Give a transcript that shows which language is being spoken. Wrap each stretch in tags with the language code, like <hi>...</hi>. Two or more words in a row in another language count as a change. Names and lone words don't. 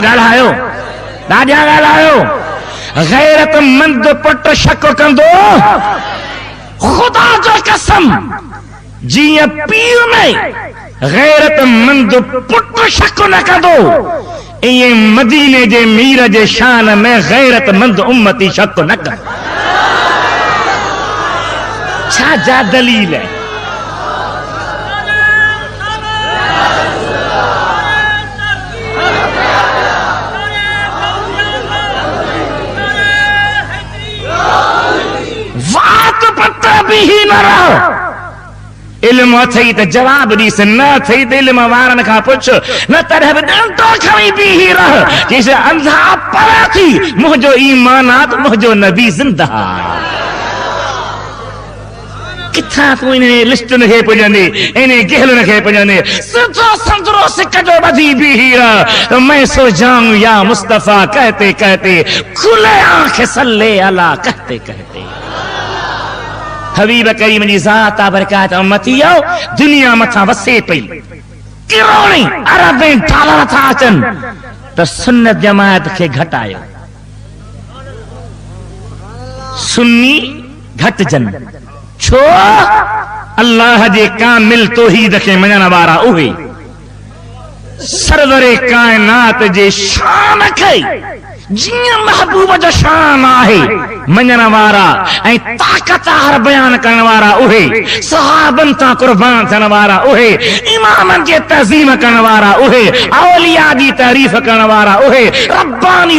<sd>ॻाल्हायो ॾाढा ॻाल्हायो गैरतमंद पुट शक कंदो खुदा जो कसम जीअं पीउ में गैरतमंद पुट शक न कंदो ईअं मदीने जे मीर जे शान में गैरतमंद उम्मती शक न कंदो छा जा दलील है भी ही न रहो इल्म अथई त जवाब ॾीस न अथई त इल्म वारनि खां पुछ न तॾहिं बि ॾंडो खणी भी ही रह जैसे अंधा परे थी मुंहिंजो ईमान आहे त मुंहिंजो नबी ज़िंदा किथां तूं इन लिस्टुनि खे पुॼंदी इन गहलुनि खे पुॼंदी सिधो संदरो सिक जो ॿधी भी ही रह त</sd> <hi>मैं सो जाऊं या मुस्तफा कहते कहते खुले आंख सल्ले अला कहते कहते</hi> <sd>हबीब करीम जी ज़ात बरकात उम्मतियो दुनिया मथा वसे पई करोड़े अरबे डॉलर था अचनि त सुन्नत जमात खे घटायो सुन्नी घटजन छो अल्लाह जे कामिल तौहीद खे मञण वारा उहे सरवरे कायनात जे शान खे जीअं महबूब जो शान आहे मञण वारा ऐं ताक़त हर बयान करण वारा उहे सहाबन तां कुर्बान थियण वारा उहे इमामन जे तज़ीम करण वारा उहे औलिया जी तारीफ़ करण वारा उहे रब्बानी</sd>